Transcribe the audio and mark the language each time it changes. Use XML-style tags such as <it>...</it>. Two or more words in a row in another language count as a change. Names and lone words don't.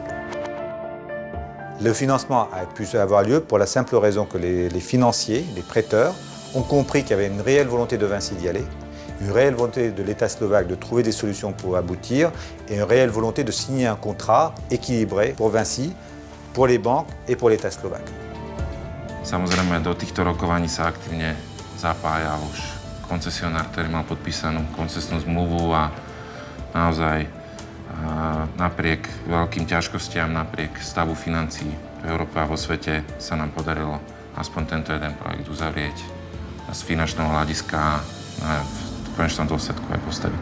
<fr>Le financement a pu avoir lieu pour la simple raison que les financiers, les prêteurs, ont compris qu'il y avait une réelle volonté de Vinci d'y aller, une réelle volonté de l'État slovaque de trouver des solutions pour aboutir et une réelle volonté de signer un contrat équilibré pour Vinci, pour les banques et pour l'État slovaque.</fr> <sk>Samozrejme, do týchto rokovaní sa aktívne zapájal už koncesionár, ktorý mal podpísanú koncesnú zmluvu a naozaj napriek veľkým ťažkostiam, napriek stavu financií v Európe a vo svete sa nám podarilo aspoň tento jeden projekt uzavrieť a z finančného hľadiska v konečnom dôsledku aj postaviť.</sk>